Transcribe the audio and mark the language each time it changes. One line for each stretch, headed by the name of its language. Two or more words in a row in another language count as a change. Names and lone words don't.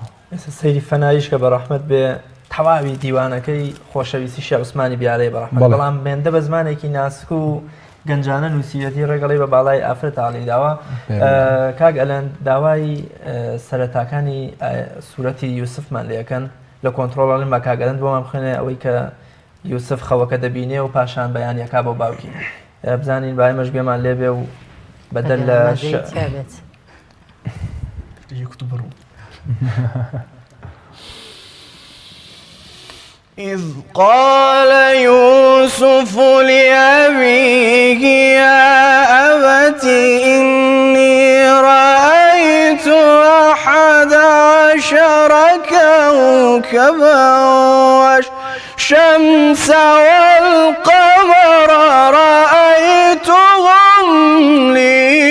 Central Kurdish: سەیری فەنایش کە بەڕەحمەت بێ تەواوی دیوانەکەی خۆشەویستی شێخ عوسمانی بیارەی بەڕەحمەت بەڵام بێندە بە زمانێکی ناسک و گەنجانە نووسیەتی ڕێگەڵی بە باڵای ئافرەت عالی داوە کاک ئەلەند داوای سەرەتاکانی سوورەتی یوسفمان لێەکەن لە کۆنتڕۆڵڵین بە کاک ئەلەند بۆمان بخوێنێ ئەوەی کە یوسف خەوەکە دەبینێ و پاشان بەیانیەکا بۆ باوکی بزانین بای مەژگوێمان لێبێ و بدل
Arabic: إذ قال يوسف لأبيه يا أبت إني رأيت 11 كوكبا والشمس والقمر رأيتهم لي